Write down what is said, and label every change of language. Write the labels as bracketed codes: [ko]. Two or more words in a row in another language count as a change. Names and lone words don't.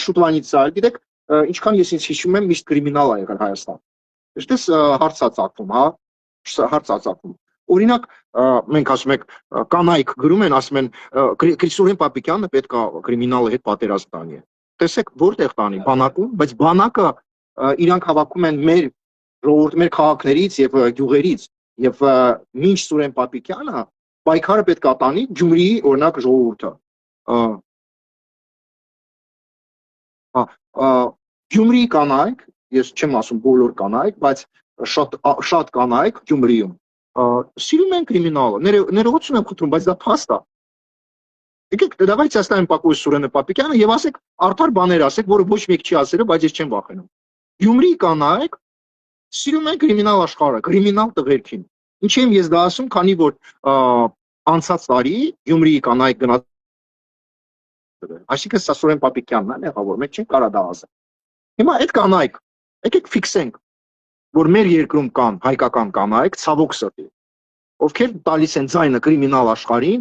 [hy] շուտվանից է, գիտեք, ինչքան ես ինձ հիշում եմ, միշտ կրիմինալ է եղել Հայաստան։ Ինչպես հարց է ծագում, հա, հարց է ծագում։ Օրինակ, մենք ասում ենք կանայք գրում են, ասում են Սուրեն Պապիկյանը պետք է կրիմինալի հետ պատերազմ տանի։ Տեսեք, որտեղ տանի, բանակում, բայց բանակը իրանք հավաքում են մեր ժողովուրդ, մեր քաղաքներից եւ գյուղերից եւ մինչ Սուրեն Պապիկյանը պայքարը պետք է տանի Գյումրիի օրինակ ժողովուրդը։ Գյումրիի կանայք, ես չեմ ասում բոլոր կանայք, բայց շատ կանայք Գյումրիում սիրում են կրիմինալը, ներողություն եմ խնդրում, բայց դա փաստ է։ Եկեք, [ru] давайте оставим покой [hy] Սուրենը Պապիկյանը եւ ասեք արդար բաներ ասեք, որը ոչ մեկ չի ասել, բայց ես չեմ վախենում։ Գյումրի կանայք սիրում են կրիմինալ աշխարհը, կրիմինալ տղերքին։ Ինչի՞ եմ ես դա ասում, քանի որ անցած տարի Գյումրիի կանայք գնաց այսինքն սա Սուրեն Պապիկյանն է եղավոր, մենք չենք կարա դա ասել։ Հիմա այդ կանայք, եկեք ֆիքսենք, որ մեր երկրում կան հայկական կանայք, ցավոք սրտի, ովքեր տալիս են ձայնը կրիմինալ աշխարհին